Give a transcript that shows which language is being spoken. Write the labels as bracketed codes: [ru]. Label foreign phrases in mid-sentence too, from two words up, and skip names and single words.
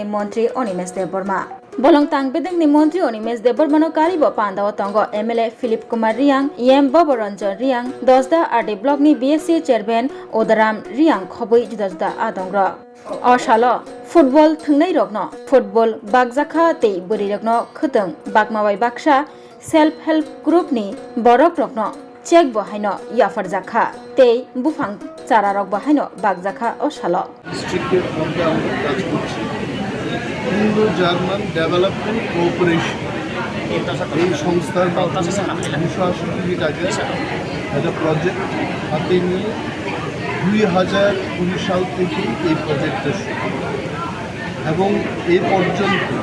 [trp] मन्त्री अनिमेश देबबर्मा बलं तांगबेदकनि मन्त्री अनिमेश देबबर्मानो कारिबो पान्दाओ तंगो एमएलए फिलिप कुमार रियांग एम बबरंजन रियांग 10दा आरडी ब्लकनि बीएससी चेयरमैन ओदाराम रियांग खबै जुदा जुदा आदंग असालो फुटबल थंनै रगनो फुटबल बागजाखा तै बोरि रगनो खतों बागमावाय बाक्सा [en] self help [trp] ग्रुपनि बरक रगनो चेक बहायनो याफार जाखा तै बुफां चारा रग बहायनो बागजाखा असालो [bn] ইন্দো জার্মান ডেভেলপমেন্ট কোঅপারেশন এই সংস্থার মাধ্যমে 280 কোটি টাকা একটা প্রজেক্ট হাতে নিয়ে 2019 সাল থেকে এই প্রজেক্টটা শুরু এবং এ পর্যন্ত